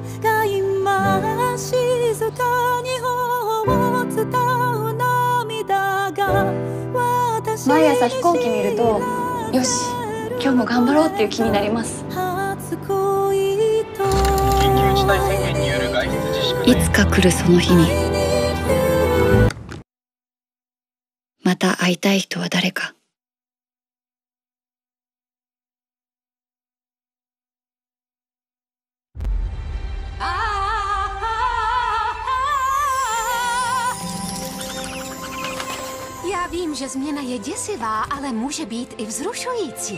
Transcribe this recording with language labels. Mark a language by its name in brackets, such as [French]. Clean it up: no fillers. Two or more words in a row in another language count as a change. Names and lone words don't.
[Japanese] 毎朝飛行機見ると、よし、今日も頑張ろうっていう気になります。緊急事態宣言による外出自粛。いつか来るその日に、また会いたい人は誰か。 [Czech] Já vím, že změna je děsivá, ale může být i vzrušující.